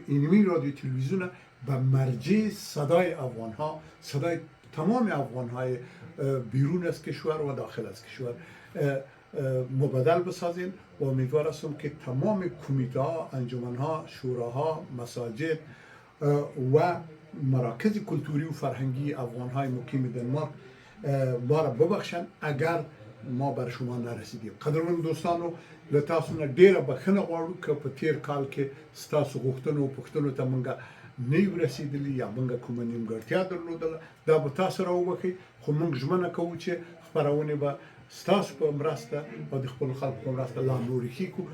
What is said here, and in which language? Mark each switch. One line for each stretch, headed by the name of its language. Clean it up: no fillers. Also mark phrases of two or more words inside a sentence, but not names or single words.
Persian: اینمی رادیو تلویزیون به مرجع صدای افغان ها، صدای تمام افغان های بیرون از کشور و داخل از کشور مبادل بسازیم و امیدوار هستم که تمام کمیته ها، انجمن ها، شوراها، مساجد و مراکز کلتوری و فرهنگی افغان های مقیم دنمارک ما را ببخشن اگر ما بر شما نرسیدیم.
Pashto: قدرمن دوستانو، له تاسو نه ډیره بخښنه غواړو که په تیر کال کې ستاسو غوښتنو او پوښتنو ته موږ نه یو رسیدلي یا موږ کومه نیمګړتیا درلودله، دا به تاسو راوبخئ. خو موږ ژمنه کوو چې خپرونې به ستاسو په مرسته او د خپلو خلکو په مرسته لا نورې ښې کړو.